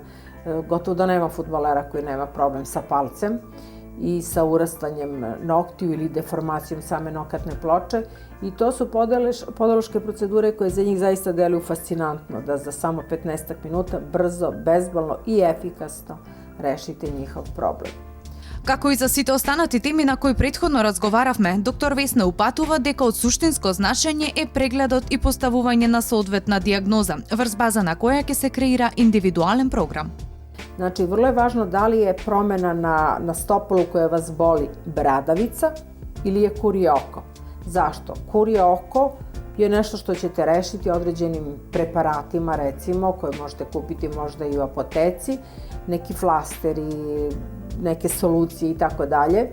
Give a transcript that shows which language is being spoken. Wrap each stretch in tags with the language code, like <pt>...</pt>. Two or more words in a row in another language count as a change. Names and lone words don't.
<sr>Gotovo da nema fudbalera koji nema problem sa palcem i sa urastanjem noktiju ili deformacijom same nokatne ploče. I to su podološke procedure koje za njih zaista deluju fascinantno, da za samo 15 minuta brzo, bezbolno i efikasno rešite njihov problem.</sr> <mk>Како и за сите останати теми на кои претходно разговаравме, доктор Весна упатува дека од суштинско значење е прегледот и поставување на соодветна дијагноза, врз база на која ќе се креира индивидуален програм.</mk> <sr>Znači, vrlo je važno da li je promena na stopalu koja vas boli bradavica ili je kurje oko. Zašto? Kurje oko je nešto što ćete rešiti određenim preparatima, recimo, koje možete kupiti možda i u apoteci, neki flasteri, neke solucije i tako dalje.</sr>